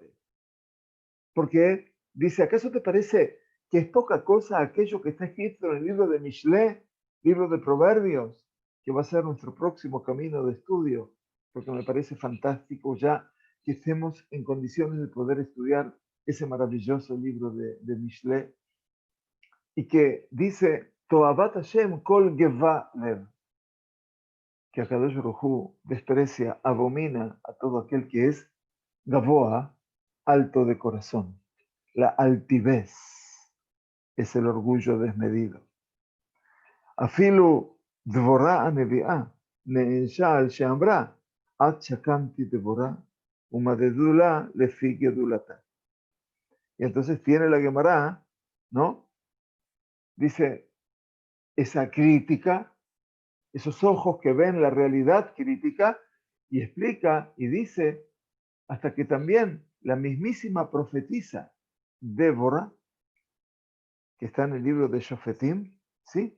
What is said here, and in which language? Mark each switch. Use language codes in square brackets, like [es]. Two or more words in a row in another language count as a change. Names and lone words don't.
[es] Porque dice, ¿acaso te parece que es poca cosa aquello que está escrito en el libro de Mishle, libro de Proverbios, que va a ser nuestro próximo camino de estudio? Porque me parece fantástico ya que estemos en condiciones de poder estudiar ese maravilloso libro de Mishle, y que dice, [he] תועבת השם כל גבה לב, [es] que [he] הקדוש ברוך הוא [es] desprecia, abomina a todo aquel que es Gavoa, alto de corazón. La altivez es el orgullo desmedido. [he] אפילו דבורה הנביאה נענשה על שאמרה עד שקמתי דבורה ומגדולה לפי גדולתה. [es] Y entonces tiene la Gemara, ¿no? Dice, esa crítica, esos ojos que ven la realidad crítica, y explica y dice, hasta que también la mismísima profetisa Débora, que está en el libro de Shofetim, ¿sí?